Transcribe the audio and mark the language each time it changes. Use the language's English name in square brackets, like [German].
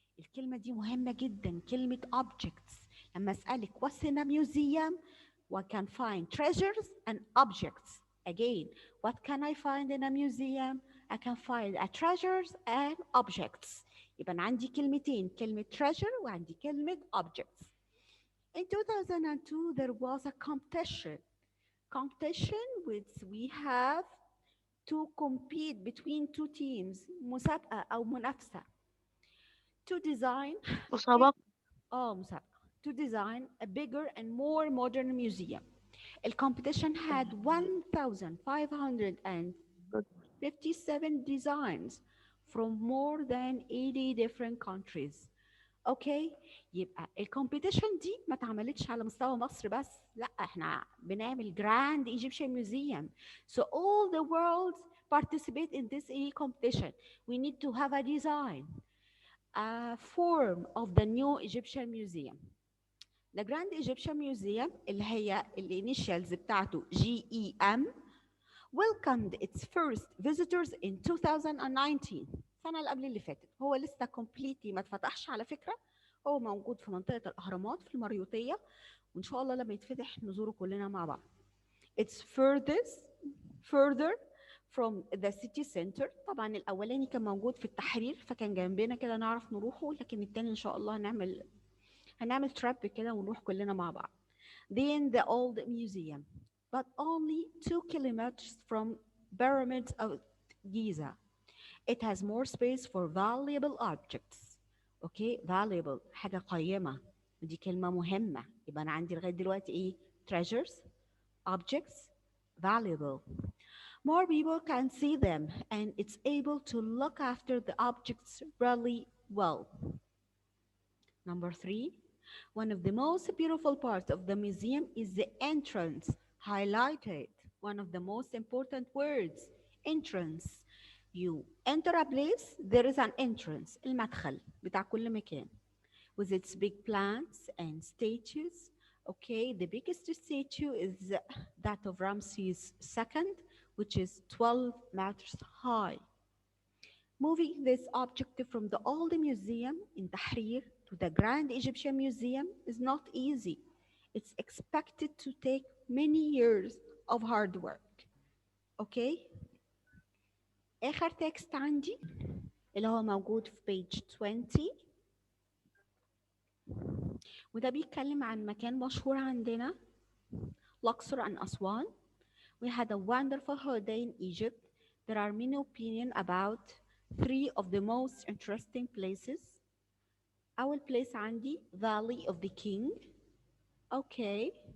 [Arabic] الكلمة دي مهمة جدا، كلمة objects. [English] لما أسألك what's in a museum, one can find treasures and objects. Again, what can I find in a museum? I can find a treasures and objects. [Arabic] يبقى أنا عندي كلمتين، كلمة treasure وعندي كلمة objects. [English] In 2002, there was a competition which we have to compete between two teams. [Arabic] مسابقة أو منافسة. To design مسابقة. مسابقة. [English] To design a bigger and more modern museum. The competition had 1,557 designs from more than 80 different countries. [Arabic] اوكي، يبقى الكومبيتيشن دي ما اتعملتش على مستوى مصر بس، لا احنا بنعمل جراند ايجيبشن ميوزيوم. [English] So all the world participate in this competition. We need to have a design, a form of the new Egyptian museum. The Grand Egyptian Museum اللي هي الانيشالز بتاعته GEM welcomed its first visitors in 2019. [Arabic] السنة اللي قبل اللي فاتت. هو لسه completely ما اتفتحش على فكرة. هو موجود في منطقة الأهرامات في المريوطية، وإن شاء الله لما يتفتح نزوره كلنا مع بعض. [English] It's further from the city center. [Arabic] طبعا الأولاني كان موجود في التحرير فكان جنبنا كده نعرف نروحه، لكن التاني إن شاء الله هنعمل تراب كده ونروح كلنا مع بعض. [English] Then the old museum, but only 2 kilometers from pyramids of Giza. It has more space for valuable objects. [Arabic] Okay, valuable حاجة قيمة، دي كلمة مهمة. يبقى أنا عندي لغاية دلوقتي إيه؟ treasures, objects, valuable. [English] More people can see them and it's able to look after the objects really well. Number 3, one of the most beautiful parts of the museum is the entrance, highlighted. One of the most important words, entrance. You enter a place, there is an entrance, المدخل بتاع كل مكان. With its big plants and statues. Okay, the biggest statue is that of Ramses II, which is 12 meters high. Moving this object from the old museum in Tahrir to the Grand Egyptian Museum is not easy. It's expected to take many years of hard work. Okay? [Arabic] آخر text عندي اللي هو موجود في page 20. وده بيتكلم عن مكان مشهور عندنا الأقصر and أسوان. [English] We had a wonderful holiday in Egypt. There are many opinions about 3 of the most interesting places. أول place عندي Valley of the King. Okay.